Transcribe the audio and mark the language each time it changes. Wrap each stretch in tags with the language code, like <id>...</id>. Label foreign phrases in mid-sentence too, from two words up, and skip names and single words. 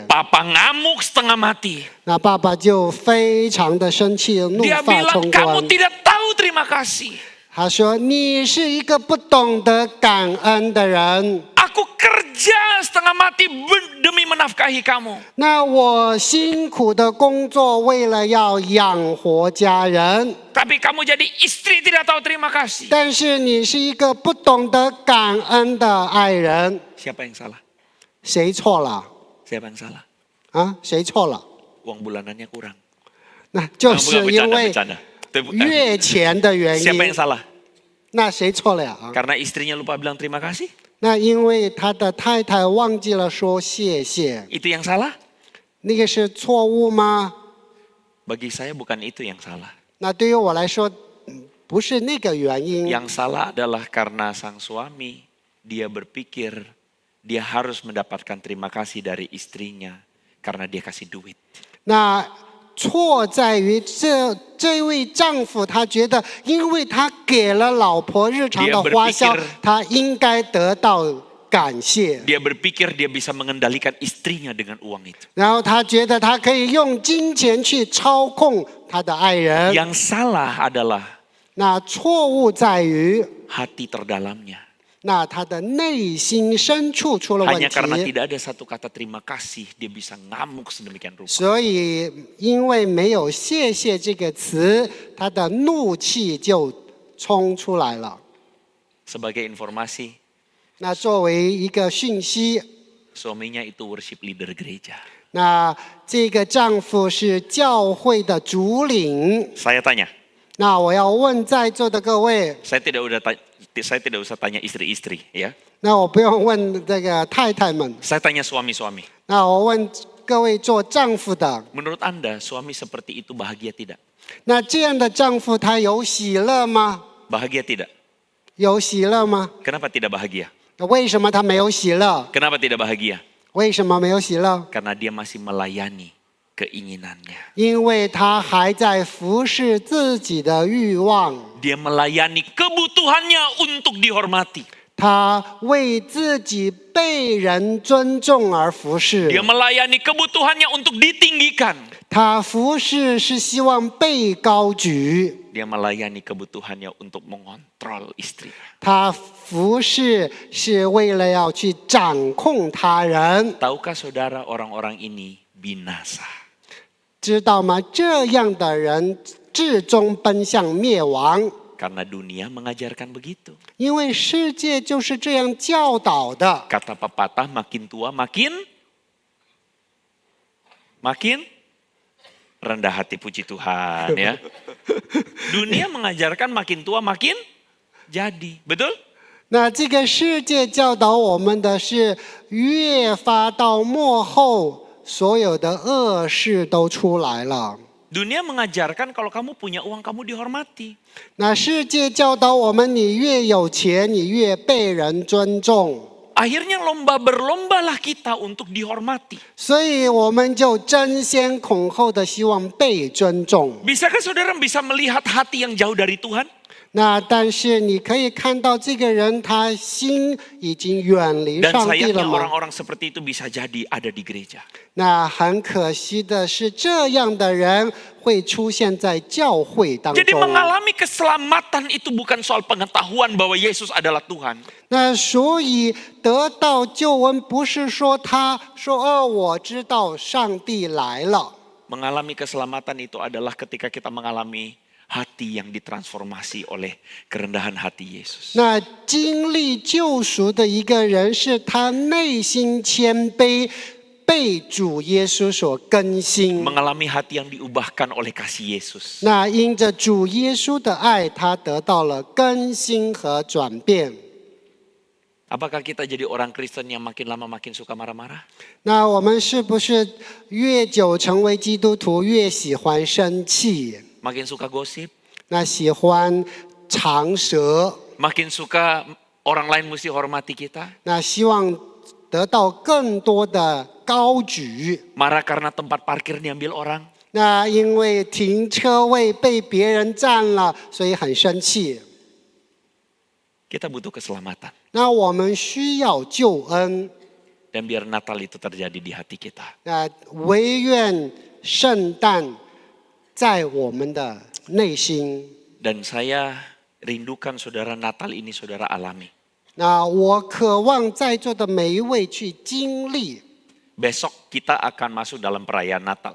<id>Papa ngamuk setengah mati.</id> <zh>那爸爸就非常的生气，怒</zh> <id>Dia</id> <zh>发</zh> <id>bilang</id> <zh>冲</zh> <id>kamu</id> <zh>冠。</zh> <id>tidak tahu terima kasih.</id> <zh>他说：“你是一个不懂得感恩的人。</zh> <id>Aku kerja setengah mati demi menafkahi kamu.</id> <zh>那我辛苦的工作，为了要养活家人，</zh> <id>Tapi kamu jadi istri tidak tahu terima kasih.</id> <zh>但是你是一个不懂得感恩的爱人，</zh> <id>Siapa yang salah?</id> <zh>谁错了</zh> <id>Siapa yang salah?</id> <zh>啊？谁错了？</zh> <id>Uang bulanannya kurang.</id> <zh>那就是因</zh> <id>Bercanda,</id> <zh>为</zh> <id>bercanda.</id> <zh>月钱的原</zh> <id>Siapa yang</id> <zh>因。</zh> <id>salah?</id> <zh>那谁错了呀？啊</zh> <id>Karena istrinya lupa bilang terima kasih?</id> <zh>那因为他的太太忘记了说谢谢，</zh> <id>Itu yang salah?</id> <zh>那个是错误吗？</zh> <id>Bagi saya bukan itu yang salah.</id> <zh>那对于我来说，不是那个原因。</zh> <id>Yang salah adalah karena sang suami, dia berpikir dia harus mendapatkan terima kasih dari istrinya karena dia kasih duit.</id> <zh>那错在于这位丈夫，他觉得因为他给了老婆日常的花销</zh> <id>Dia berpikir，</id> <zh>他应该得到感谢。</zh> <id>Dia berpikir dia bisa mengendalikan istrinya dengan uang itu.</id> <zh>然后他觉得他可以用金钱去操控他的爱人。</zh> <id>Yang salah adalah</id> <zh>那错误在于，</zh> <id>hati terdalamnya.</id> <zh>那他的内心深处出了问</zh> <id>Hanya karena</id> <zh>题。</zh> <id>tidak ada satu kata terima kasih, dia bisa ngamuk sedemikian rupa.</id> <zh>所以因为没有谢谢这个词，他的怒气就冲出来了。</zh> <id>Sebagai informasi,</id> <zh>那作为一个讯息，</zh> <id>suaminya itu</id> <en>worship leader</en> <id>gereja.</id> <zh>那这个丈夫是教会的主领。</zh> <id>Saya tanya,</id> <zh>那我要问在座的各位，</zh> <id>saya tidak usah tanya istri-istri, ya.</id> <zh>那我不用问这个太太们，</zh> <id>Saya tanya suami-suami.</id> <zh>那我问各位做丈夫的，</zh> <id>Menurut Anda, suami seperti itu bahagia tidak?</id> <zh>那这样的丈夫他有喜乐吗？</zh> <id>Bahagia tidak?</id> <zh>有喜乐吗？</zh> <id>Kenapa tidak bahagia?</id> <zh>那为什么他没有喜乐？</zh> <id>Kenapa tidak bahagia?</id> <zh>为什么没有喜乐？</zh> <id>Karena dia masih melayani keinginannya.</id> <zh>因为他还在服侍自己的欲望，</zh> <id>Dia melayani kebutuhannya untuk dihormati.</id> <zh>他为自己被人尊重而服侍。</zh> <id>Dia melayani kebutuhannya untuk ditinggikan.</id> <zh>他服侍是希望被高举，</zh> <id>Dia melayani kebutuhannya untuk mengontrol istri.</id> <zh>他服侍是为了要去掌控他人，</zh> <id>Tahukah saudara orang-orang ini binasa?</id> <zh>知道吗？这样的人至终奔向灭亡，</zh> <id>Karena dunia mengajarkan begitu.</id> <zh>因为世界就是这样教导的。</zh> <id>Kata pepatah, makin tua makin rendah hati, puji Tuhan ya. Dunia mengajarkan makin tua makin jadi, betul?</id> <zh>那这个世界教导我们的是，越发到末后，所有的恶事都出来了。</zh> <id>Dunia mengajarkan kalau kamu punya uang kamu dihormati.</id> <zh>那世界教导我们，你越有钱，你越被人尊重。</zh> <id>Akhirnya berlombalah kita untuk dihormati.</id> <zh>所以我们就争先恐后的希望被尊重。</zh> <id>Bisakah saudara bisa melihat hati yang jauh dari Tuhan?</id> <zh>那但是你可以看到这个人，他心已经远离</zh> <id>Dan</id> <zh>上帝</zh> <id>sayangnya</id> <zh>了吗？</zh> <id>orang-orang seperti itu bisa jadi ada di gereja.</id> <zh>那很可惜的是，这样的人会出现在教会当</zh> <id>Jadi</id> <zh>中。</zh> <id>mengalami keselamatan itu bukan soal pengetahuan bahwa Yesus adalah Tuhan.</id> <zh>那所以得到救恩，不是说他说哦，我知道上帝来了。</zh> <id>Mengalami keselamatan itu adalah ketika kita mengalami hati yang ditransformasi oleh kerendahan hati Yesus.</id> <zh>那经历救赎的一个人，是他内心谦卑，被主耶稣所更新。</zh> <id>Mengalami hati yang diubahkan oleh kasih Yesus.</id> <zh>那因着主耶稣的爱，他得到了更新和转变。</zh> <id>Apakah kita jadi orang Kristen yang makin lama makin suka marah-marah?</id> <zh>那我们是不是越久成为基督徒，越喜欢生气？</zh> <id>Makin suka gosip?</id> <zh>那喜欢长舌？</zh> <id>Makin suka orang lain mesti hormati kita?</id> <zh>那希望得到更多的高举？</zh> <id>Marah karena tempat parkir diambil orang?</id> <zh>那因为停车位被别人占了，所以很生气。</zh> <id>Kita butuh keselamatan.</id> <zh>那我们需要救恩。</zh> <id>Dan biar Natal itu terjadi di hati kita.</id> <zh>那唯愿圣诞在我们的内心。</zh> <id>Dan saya rindukan saudara Natal ini saudara alami.</id> <zh>那我渴望在座的每一位去经历。</zh> <id>Besok kita akan masuk dalam perayaan Natal.</id>